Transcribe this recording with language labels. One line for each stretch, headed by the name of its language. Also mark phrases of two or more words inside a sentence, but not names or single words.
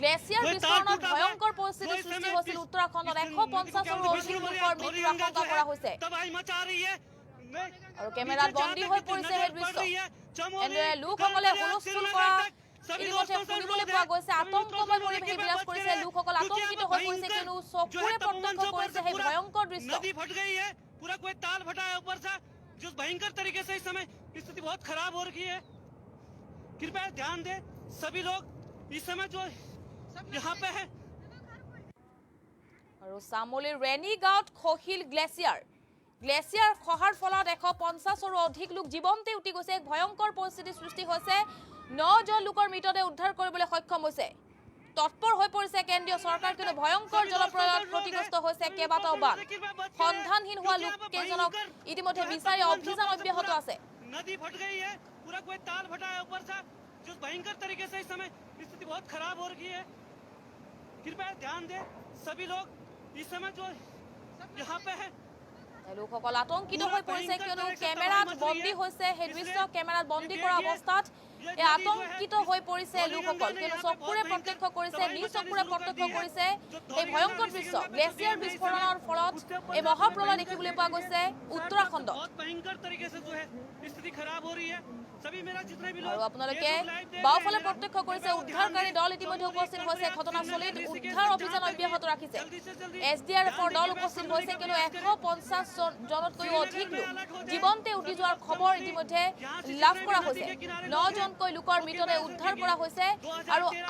Assamese: গ্লেচিয়াৰ বিস্ফোৰণত ভয়ংকৰ পৰিস্থিতিৰ সৃষ্টি হৈছিল উত্তৰাখণ্ডত 150 ৰো অধিক লোকৰ মৃত্যুৰ আশংকা কৰা হৈছে
Hindi: तबाही मचा रही है
Assamese: আৰু কেমেৰাত বন্দী হৈ পৰিছে এই দৃশ্য এনেদৰে লোকসকলে হুলস্থুল কৰা ইতিমধ্যে শুনিবলৈ পোৱা গৈছে আতংকময় পৰিৱেশ বিৰাজ কৰিছে লোকসকল আতংকিত হৈ পৰিছে কিয়নো চকুৰে প্ৰত্যক্ষ কৰিছে এই ভয়ংকৰ দৃশ্য
Hindi: नदी फट गई है पूरा कोई ताल फटा है ऊपर से जो भयंकर तरीके से इस समय स्थिति बहुत खराब हो रही है कृपया ध्यान दें सभी लोग इस समय जो यहाँ पे है
Assamese: আৰু চামোলিৰ ৰেনী গাঁৱত খহিল গ্লেচিয়াৰ খহাৰ ফলত 150 ৰো অধিক লোক জীৱন্তে উঠি গৈছে এক ভয়ংকৰ পৰিস্থিতিৰ সৃষ্টি হৈছে 9 জন লোকৰ মৃতদেহ উদ্ধাৰ কৰিবলৈ সক্ষম হৈছে তৎপৰ হৈ পৰিছে কেন্দ্ৰীয় চৰকাৰ কিন্তু ভয়ংকৰ জলপ্ৰলয়ত ক্ষতিগ্ৰস্ত হৈছে কেইবাটাও বান্ধ সন্ধানহীন হোৱা লোক কেইজনক ইতিমধ্যে বিচাৰি অভিযান অব্যাহত আছে
Hindi: नदी फट गई है पूरा कोई ताल फटा है ऊपर से जो भयंकर तरीके से इस समय स्थिति बहुत खराब हो रही है कृपया ध्यान दें सभी लोग इस समय जो यहाँ पे है
Assamese: লোকসকল আতংকিত হৈ পৰিছে কিয়নো কেমেৰাত বন্দী হৈছে সেই দৃশ্য কেমেৰাত বন্দী কৰা অৱস্থাত এই আতংকিত হৈ পৰিছে লোকসকল কিয়নো চকুৰে প্ৰত্যক্ষ কৰিছে নিজ চকুৰে প্ৰত্যক্ষ কৰিছে এই ভয়ংকৰ দৃশ্য গ্লেচিয়াৰ বিস্ফোৰণৰ ফলত এই মহাপ্ৰলয় দেখিবলৈ পোৱা গৈছে উত্তৰাখণ্ডত
Hindi: भयंकर तरीके से जो है स्थिति खराब हो रही है सभी मेरा जितने भी
Assamese: আৰু আপোনালোকে বাওফালে প্ৰত্যক্ষ কৰিছে উদ্ধাৰকাৰী দল ইতিমধ্যে উপস্থিত হৈছে ঘটনাস্থলীত উদ্ধাৰ অভিযান অব্যাহত ৰাখিছে এছডিআৰএফৰ দল উপস্থিত হৈছে কিন্তু 150 জনতকৈ অধিক লোক জীৱন্তে উঠি যোৱাৰ খবৰ ইতিমধ্যে লাভ কৰা হৈছে 9 জনকৈ লোকৰ মৃতদেহ উদ্ধাৰ কৰা হৈছে আৰু